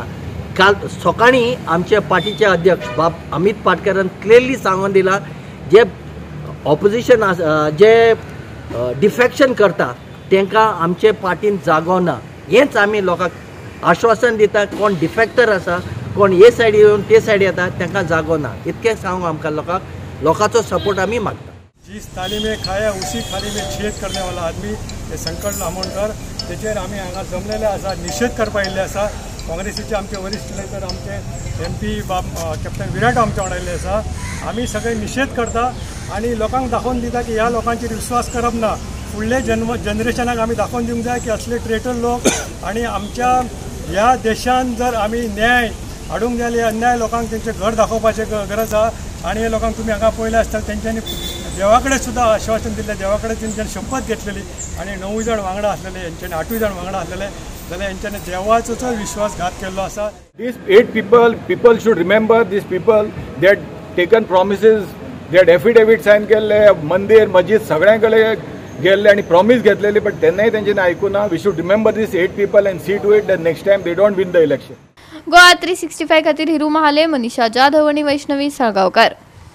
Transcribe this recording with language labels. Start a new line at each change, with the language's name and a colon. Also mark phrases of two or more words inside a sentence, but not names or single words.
Konkani: काल सकाळीं आमचे पार्टीचे अध्यक्ष बाब अमित पाटकरान क्लियरली सांगून दिला जे ऑपोजिशन जे डिफेक्शन करता तांकां आमचे पार्टीन जागो ना। हेंच आमी लोकांक आश्वासन दिता, कोण डिफेक्टर आसा कोण हे सायडी येवन ते सायडी येता तांकां जागो ना। इतकें सांगून आमकां लोकांचो सपोर्ट आमी मागता।
Hindi: जिस थाली में खाया उसी थाली में छेद करने वाला आदमी
Konkani: हे संकट लामोणकर, तेचेर आमी हांगा जमलेले आसा, निषेध करपा येयल्ले आसा। काँग्रेसीचे आमचे वरिष्ठ नेते आमचे MP कॅप्टन विराट आमचे वांगडा आयिल्ले आसा। आमी सगळे निषेध करता आनी लोकांक दाखोवन दिता की ह्या लोकांचेर विश्वास करप ना। फुडले जनरेशनाक आमी दाखोवन दिवंक जाय की असले ट्रेटर लोक आनी आमच्या ह्या देशान जर आमी न्याय हाडूंक जाय, अन्याय लोकांक तेंचे घर दाखोवपाचें गरज आसा। आनी हे लोकांक तुमी हांगा पळयलें आसता तेंच्यांनी देवा कडेन सुद्दां आश्वासन दिल्लें, देवा कडेन तेंच्यांनी शपथ घेतलेली आनी 9 जाण वांगडा आसलेले, हेंच्यांनी 8 जाण वांगडा आसलेले जाल्यार हेंच्यांनी देवाचोच विश्वासघात केल्लो आसा।
English: These 8 people should remember these people. They had taken promises, they had affidavit sign
Konkani: केल्ले, मंदिर मस्जिद सगळ्यां कडेन गेल्ले आनी प्रॉमिस घेतलेली, बट तेन्नाय तेंच्यांनी आयकुना।
English: we should remember these 8 people and see to it that next time they don't win the election.
Konkani: गोवा 365 खातीर हिरू महाले, मनीषा जाधव आणि वैष्णवी साळगावकर।